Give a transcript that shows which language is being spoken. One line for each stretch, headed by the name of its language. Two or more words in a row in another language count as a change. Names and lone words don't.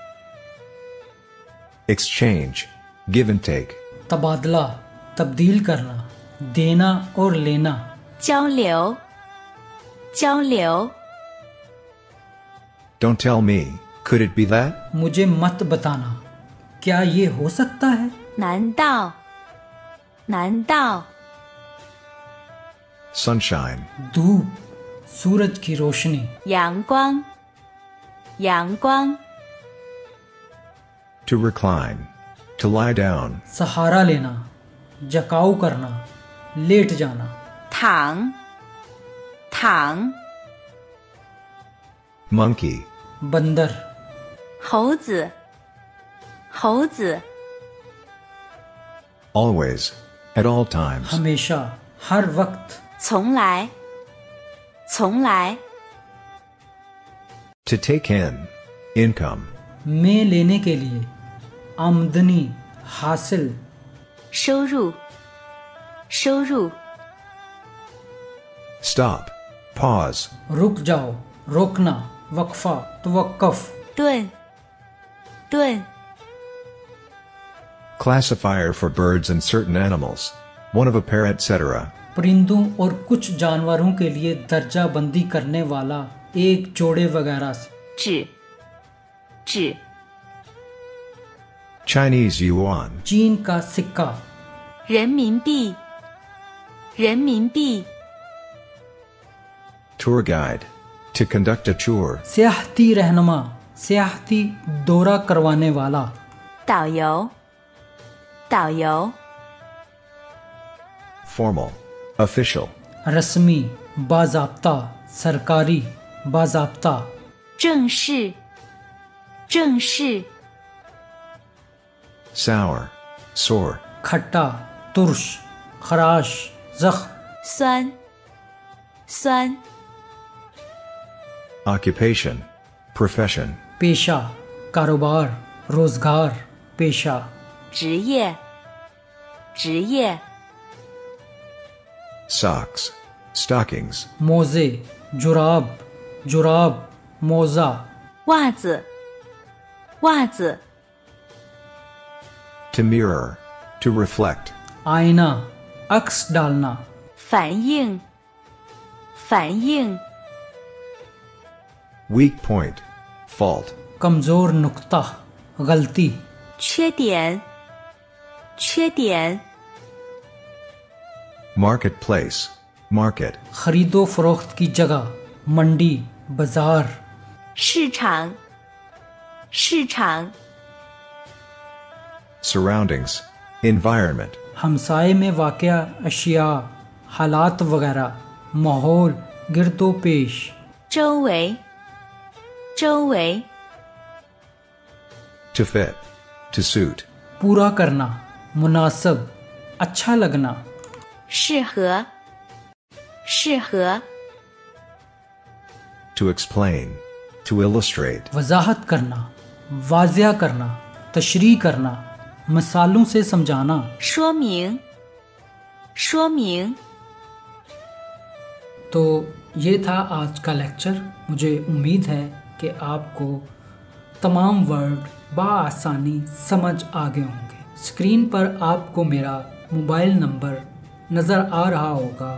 English: Exchange. Give and take.
Urdu: تبادلہ، تبدیل کرنا، دینا اور لینا,
Chinese: 交流，交流，
English: Don't tell me. Could it be that?
Urdu: مجھے مت بتانا، کیا یہ ہو سکتا ہے?
Chinese: 难道，难道，
English: Sunshine.
Urdu: دھوپ، سورج کی روشنی,
Chinese: 阳光，阳光，
English: To recline. To lie down.
Urdu: سہارا لینا، جکاؤ کرنا، لیٹ جانا,
Chinese: 躺，躺，
English: Monkey.
Urdu: बंदर,
Chinese: 猴子，猴子，
English: Always. At all times.
Urdu: ہمیشہ، ہر وقت,
Chinese: 从来，从来，
English: To take in. Income.
Urdu: میں لینے کے لیے، آمدنی، حاصل,
Chinese: 收入，收入，
English: Stop. Pause.
Urdu: رک جاؤ، روکنا، وقفہ، توقف,
Chinese: 顿，顿，
English: Classifier for birds and certain animals. One of a pair, etc.
Urdu: پرندوں اور کچھ جانوروں کے لیے درجہ بندی کرنے والا، ایک جوڑے وغیرہ سے,
Chinese: 指，指，
English: Chinese yuan.
Urdu: چین کا سکہ,
Chinese: 人民币，人民币，
English: Tour guide. To conduct a tour.
Urdu: سیاحتی رہنما، سیاحتی دورہ کروانے والا,
Chinese: 导游，导游，
English: Formal. Official.
Urdu: رسمی، باضابطہ، سرکاری، باضابطہ,
Chinese: 正式，正式，
English: Sour. Sore.
Urdu: کھٹا، ترش، خراش، زخم,
Chinese: 酸，酸，
English: Occupation. Profession.
Urdu: پیشہ، کاروبار، روزگار، پیشہ,
Chinese: 职业，职业，
English: Socks. Stockings.
Urdu: موزے، جراب، جراب، موزہ,
Chinese: 袜子，袜子，
English: To mirror. To reflect.
Urdu: آئینہ، عکس ڈالنا,
Chinese: 反应，反应，
English: Weak point. Fault.
Urdu: کمزور نکتہ، غلطی,
Chinese: 缺点，缺点，
English: Marketplace. Market.
Urdu: خرید و فروخت کی جگہ، منڈی، بازار,
Chinese: 市场，市场，
English: Surroundings. Environment.
Urdu: ہمسائے میں واقع اشیا، حالات وغیرہ، ماحول، گرد و پیش,
Chinese: 周围，周围，
English: To fit. To suit.
Urdu: پورا کرنا، مناسب، اچھا لگنا,
Chinese: 适合，适合，
English: To explain. To illustrate.
Urdu: وضاحت کرنا، واضح کرنا، تشریح کرنا، مثالوں سے سمجھانا,
Chinese: 说明，说明，
Urdu: تو یہ تھا آج کا لیکچر. مجھے امید ہے کہ آپ کو تمام ورڈ بآسانی سمجھ آ گئے ہوں گے. اسکرین پر آپ کو میرا
English: mobile number
Urdu: نظر آ رہا ہوگا.